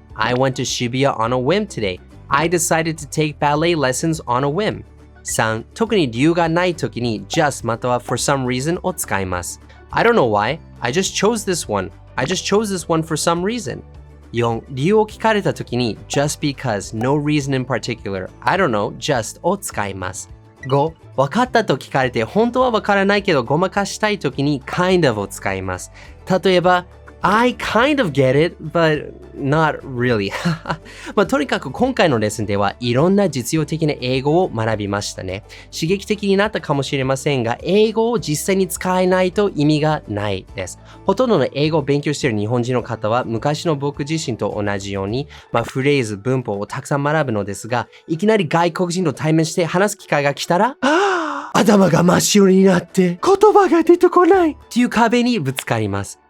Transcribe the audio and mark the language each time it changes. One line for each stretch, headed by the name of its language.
English: I went to Shibuya on a whim today. I decided to take ballet lessons on a whim.
Japanese: 3、特に理由がない時に just または for some reason を使います。
English: I don't know why. I just chose this one. I just chose this one for some reason.
Japanese: 4、理由を聞かれたときに just because, no reason in particular, I don't know, just を使います。 5、分かったと聞かれて本当は分からないけどごまかしたいときに kind of を使います。例えば、
English: I kind of get it, but not really.
Japanese: とにかく今回のレッスンではいろんな実用的な英語を学びましたね。刺激的になったかもしれませんが、英語を実際に使えないと意味がないです。ほとんどの英語を勉強している日本人の方は昔の僕自身と同じように、フレーズ、文法をたくさん学ぶのですが、いきなり外国人と対面して話す機会が来たら、頭が真っ白になって言葉が出てこないっていう壁にぶつかります。